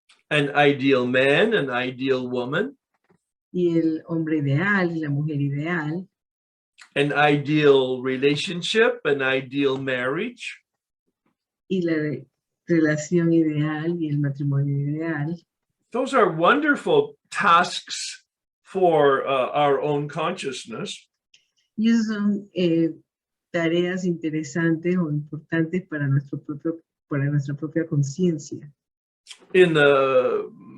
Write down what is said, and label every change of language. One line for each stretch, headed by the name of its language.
English: an ideal man, an ideal woman,
Spanish: Y el hombre ideal y la mujer ideal.
English: an ideal relationship, an ideal marriage,
Spanish: Y la relación ideal y el matrimonio ideal.
English: those are wonderful tasks for our own consciousness.
Spanish: Y esas son tareas interesantes o importantes para nuestra propia conciencia.
English: In the